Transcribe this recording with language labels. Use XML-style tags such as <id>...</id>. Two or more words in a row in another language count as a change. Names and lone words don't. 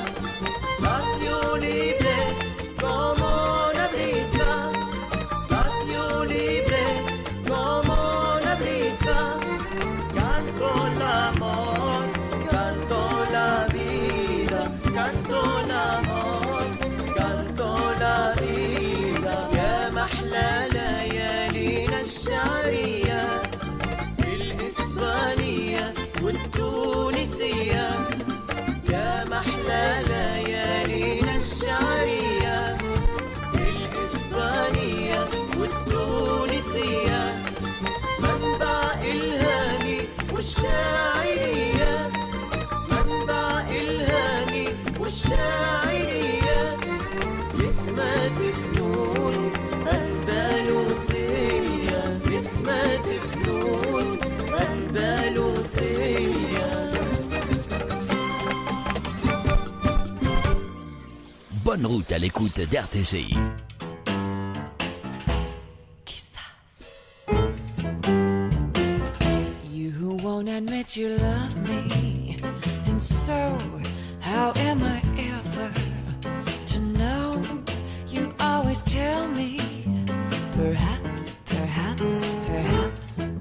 <es>Patio libre como la brisa, patio libre como la brisa. Canto el amor, canto la vida, canto el amor, canto la vida.</es> <ar>يا محلى ليالينا الشعرية الإسبانية والتونسية. يا محلى ليالينا الشعرية الإسبانية والتونسية. منبع الهاني والشاعرية، منبع الهاني والشاعرية. اسمة فنون أندلسية، اسمة فنون أندلسية.</ar> <fr>Bonne route à l'écoute d'RTCI.</fr> <en>You won't admit you love me, and so how am I ever to know? You always tell me, perhaps, perhaps, perhaps.</en>